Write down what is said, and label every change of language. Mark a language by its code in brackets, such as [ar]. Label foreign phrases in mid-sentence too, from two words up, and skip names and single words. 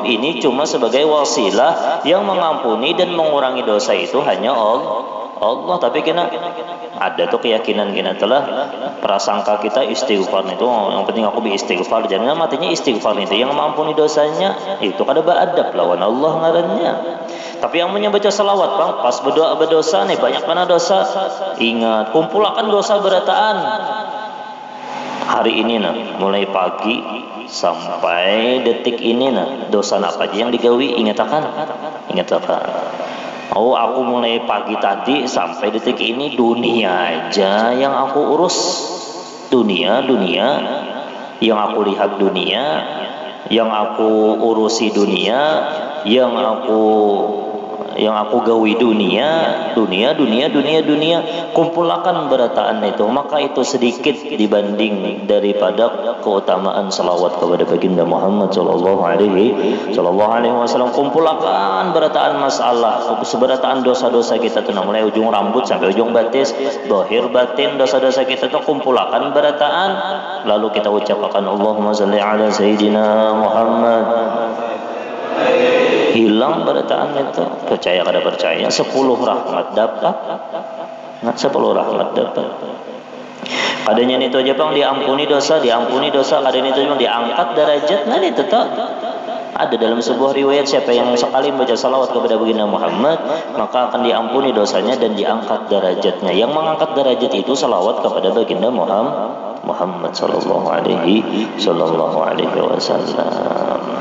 [id] Ini cuma sebagai wasilah yang mengampuni dan mengurangi dosa itu hanya Allah. [bjn] Tapi kita ada tuh keyakinan kita telah prasangka kita istighfar itu yang penting aku istighfar, jangan matinya istighfar itu yang mengampuni dosanya itu kada beradab lawan Allah ngarannya. Tapi yang membaca salawat bang pas berdoa berdosa nih banyak mana dosa, ingat kumpulkan dosa berataan hari ini nah mulai pagi sampai detik ini nah dosa apa aja yang digawi ingatakan. Oh, [id] aku mulai pagi tadi sampai detik ini dunia aja yang aku urus. [bjn] Dunia yang aku lihat, dunia yang aku urusi, dunia yang aku gawi, dunia. Kumpulkan berataan itu, maka itu sedikit dibanding daripada keutamaan salawat kepada baginda Muhammad [ar] صلى الله عليه وسلم. [bjn] Kumpulkan berataan masalah, seberataan dosa-dosa kita tuh mulai ujung rambut sampai ujung batis, zahir batin dosa-dosa kita tuh kumpulkan berataan, lalu kita ucapkan [ar] اللهم صل على سيدنا محمد. [bjn] Hilang berataan itu, percaya kada percaya 10 rahmat dapat. Nah, 10 rahmat dapat. Kadanya itu aja bang diampuni dosa, kadanya itu bang diangkat derajat. [id] Nah itu tak ada dalam sebuah riwayat, siapa yang sekali membaca salawat kepada baginda Muhammad maka akan diampuni dosanya dan diangkat derajatnya. Yang mengangkat derajat itu salawat kepada baginda Muhammad [ar] صلى الله عليه وسلم.